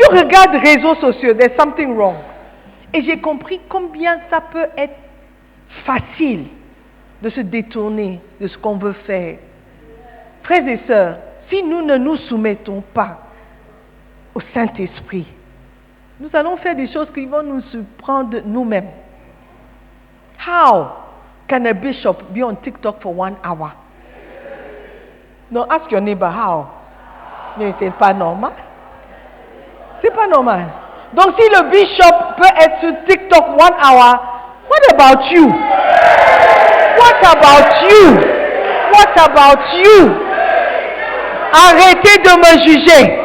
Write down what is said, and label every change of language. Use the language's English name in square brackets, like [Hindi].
[French] Tu regardes réseaux sociaux, [English] there's something wrong. [French] Et j'ai compris combien ça peut être facile de se détourner de ce qu'on veut faire. Frères et sœurs, si nous ne nous soumettons pas au Saint-Esprit, nous allons faire des choses qui vont nous surprendre nous-mêmes. [English] How can a bishop be on TikTok for 1 hour? No, ask your neighbor how. [French] Mais c'est pas normal. C'est pas normal. Donc si le bishop peut être sur TikTok 1 hour, [English] what about you? What about you? What about you? [French] Arrêtez de me juger.